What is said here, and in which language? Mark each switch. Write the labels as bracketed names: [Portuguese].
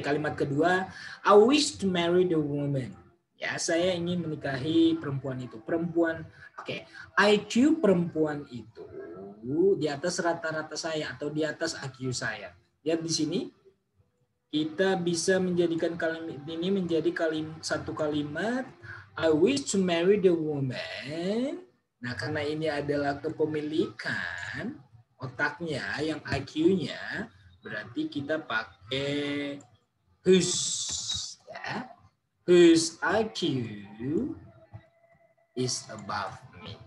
[Indonesian] Kalimat kedua, [English] I wish to marry the woman. [Indonesian] Ya, saya ingin menikahi perempuan itu. Perempuan, oke. IQ perempuan itu di atas rata-rata saya atau di atas IQ saya. Lihat di sini. Kita bisa menjadikan kalimat ini menjadi satu kalimat. [English] I wish to marry the woman. [Indonesian] Nah, karena ini adalah kepemilikan otaknya yang IQ-nya, berarti kita pakai whose. [English] Ya. Whose IQ is above me.